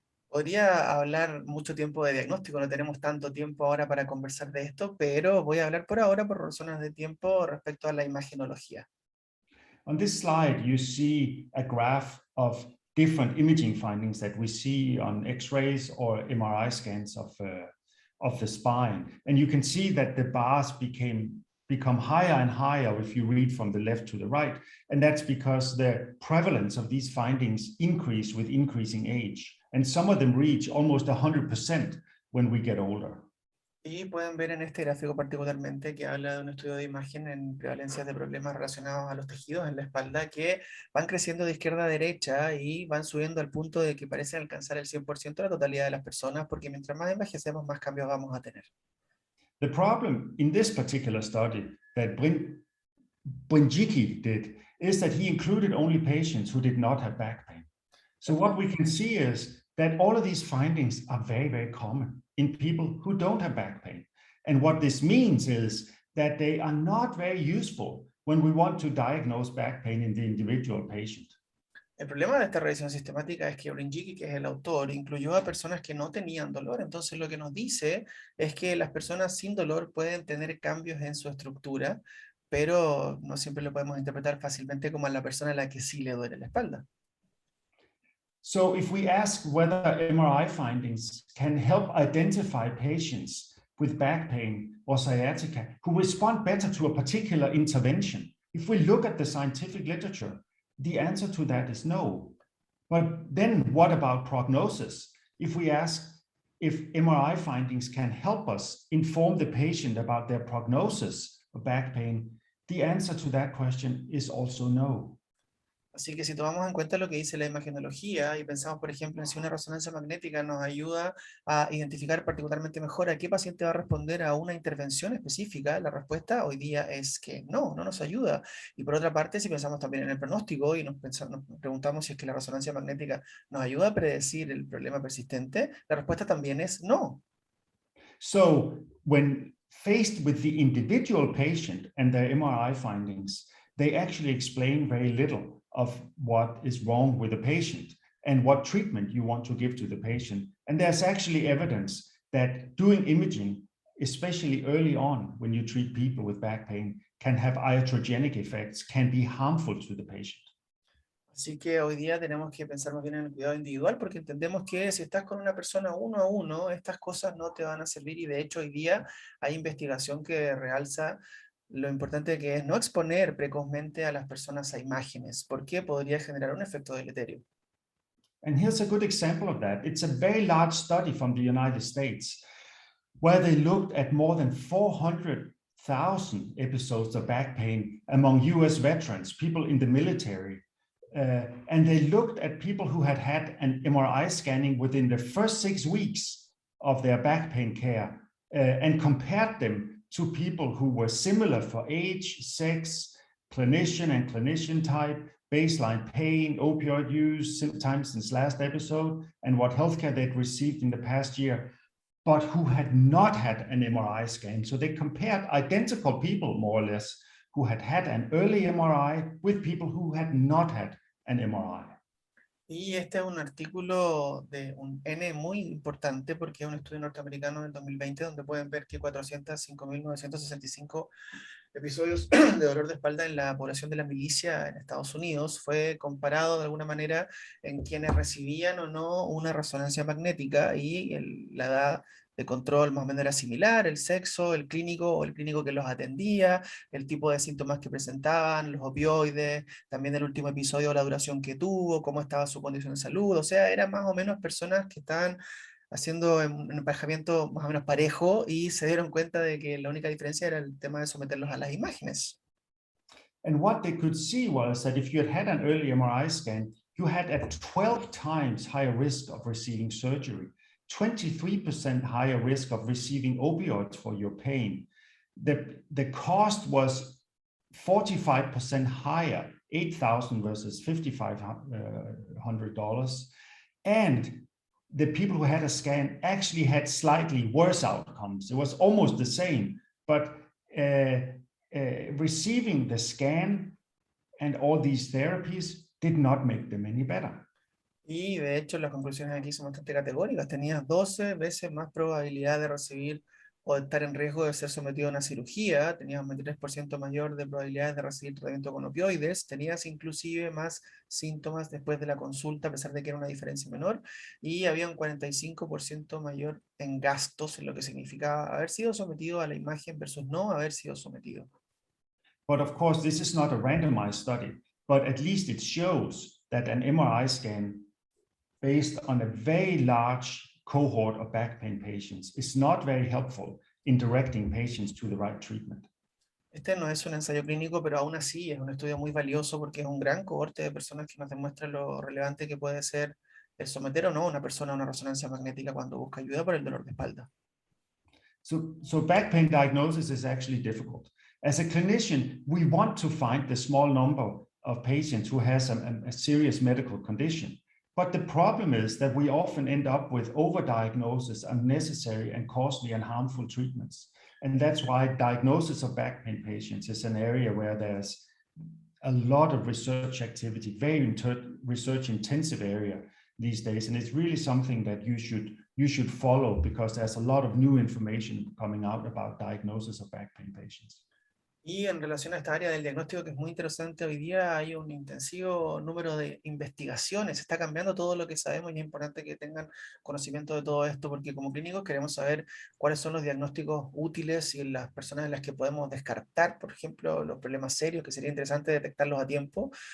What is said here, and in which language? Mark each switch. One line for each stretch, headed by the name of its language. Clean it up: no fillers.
Spanish: Podría hablar mucho tiempo de diagnóstico, no tenemos tanto tiempo ahora para conversar de esto, pero voy a hablar por ahora, por razones de tiempo, respecto a la imagenología.
English: On this slide, you see a graph of different imaging findings that we see on X-rays or MRI scans of the spine. And you can see that the bars become higher and higher if you read from the left to the right. And that's because the prevalence of these findings increase with increasing age. And some of them reach almost 100% when we get older.
Spanish: Y pueden ver en este gráfico particularmente que habla de un estudio de imagen en prevalencias de problemas relacionados a los tejidos en la espalda que van creciendo de izquierda a derecha y van subiendo al punto de que parecen alcanzar el 100% de la totalidad de las personas, porque mientras más envejecemos, más cambios vamos a tener.
English: The problem in this particular study that Brinjiki did is that he included only patients who did not have back pain. So what we can see is that all of these findings are very, very common in people who don't have back pain. And what this means is that they are not very useful when we want to diagnose back pain in the individual patient.
Spanish: El problema de esta revisión sistemática es que Brinjiki, que es el autor, incluyó a personas que no tenían dolor. Entonces lo que nos dice es que las personas sin dolor pueden tener cambios en su estructura, pero no siempre lo podemos interpretar fácilmente como a la persona a la que sí le duele la espalda.
English: So if we ask whether MRI findings can help identify patients with back pain or sciatica who respond better to a particular intervention? If we look at the scientific literature, the answer to that is no. But then what about prognosis? If we ask if MRI findings can help us inform the patient about their prognosis of back pain, the answer to that question is also no.
Spanish: Así que si tomamos en cuenta lo que dice la imagenología y pensamos, por ejemplo, en si una resonancia magnética nos ayuda a identificar particularmente mejor a qué paciente va a responder a una intervención específica, la respuesta hoy día es que no nos ayuda. Y por otra parte, si pensamos también en el pronóstico y nos preguntamos si es que la resonancia magnética nos ayuda a predecir el problema persistente, la respuesta también es no.
English: So when faced with the individual patient and their MRI findings, they actually explain very little of what is wrong with the patient and what treatment you want to give to the patient. And there's actually evidence that doing imaging, especially early on when you treat people with back pain, can have iatrogenic effects, can be harmful to the patient.
Spanish: Así que hoy día tenemos que pensar más bien en el cuidado individual, porque entendemos que si estás con una persona uno a uno, estas cosas no te van a servir, y de hecho hoy día hay investigación que realza lo importante que es no exponer precozmente a las personas a imágenes, porque podría generar un efecto deleterio.
English: And here's a good example of that. It's a very large study from the United States where they looked at more than 400,000 episodes of back pain among US veterans, people in the military. And they looked at people who had had an MRI scanning within the first 6 weeks of their back pain care and compared them to people who were similar for age, sex, clinician and clinician type, baseline pain, opioid use, time since last episode, and what healthcare they'd received in the past year, but who had not had an MRI scan. So they compared identical people, more or less, who had had an early MRI with people who had not had an MRI.
Spanish: Y este es un artículo de un N muy importante porque es un estudio norteamericano del 2020 donde pueden ver que 405.965 episodios de dolor de espalda en la población de la milicia en Estados Unidos fue comparado de alguna manera en quienes recibían o no una resonancia magnética y la edad de control más o menos era similar, el sexo, el clínico que los atendía, el tipo de síntomas que presentaban, los opioides, también el último episodio, la duración que tuvo, cómo estaba su condición de salud, o sea, eran más o menos personas que estaban haciendo un emparejamiento más o menos parejo y se dieron cuenta de que la única diferencia era el tema de someterlos a las imágenes.
English: And what they could see was that if you had an early MRI scan, you had a 12 times higher risk of receiving surgery, 23% higher risk of receiving opioids for your pain. The cost was 45% higher, $8,000 versus $5,500. And the people who had a scan actually had slightly worse outcomes. It was almost the same, but receiving the scan and all these therapies did not make them any better.
Spanish: Y de hecho las conclusiones aquí son bastante categóricas. Tenías 12 veces más probabilidad de recibir o de estar en riesgo de ser sometido a una cirugía, tenías un 23% mayor de probabilidades de recibir tratamiento con opioides, tenías inclusive más síntomas después de la consulta, a pesar de que era una diferencia menor, y había un 45% mayor en gastos, en lo que significaba haber sido sometido a la imagen versus no haber sido sometido.
English: But of course, this is not a randomized study, but at least it shows that an MRI scan based on a very large cohort of back pain patients is not very helpful in directing patients to the right treatment.
Spanish: Este no es un ensayo clínico, pero aún así es un estudio muy valioso porque es un gran cohorte de personas que nos demuestra lo relevante que puede ser el someter o no a una persona a una resonancia magnética cuando busca ayuda por el dolor de espalda.
English: So back pain diagnosis is actually difficult. As a clinician, we want to find the small number of patients who has a serious medical condition. But the problem is that we often end up with overdiagnosis, unnecessary and costly and harmful treatments. And that's why diagnosis of back pain patients is an area where there's a lot of research activity, very research intensive area these days. And it's really something that you should follow because there's a lot of new information coming out about diagnosis of back pain patients.
Spanish: Y en relación a esta área del diagnóstico que es muy interesante, hoy día hay un intensivo número de investigaciones, está cambiando todo lo que sabemos y es importante que tengan conocimiento de todo esto porque como clínicos queremos saber cuáles son los diagnósticos útiles y las personas en las que podemos descartar, por ejemplo, los problemas serios, que sería interesante detectarlos a tiempo.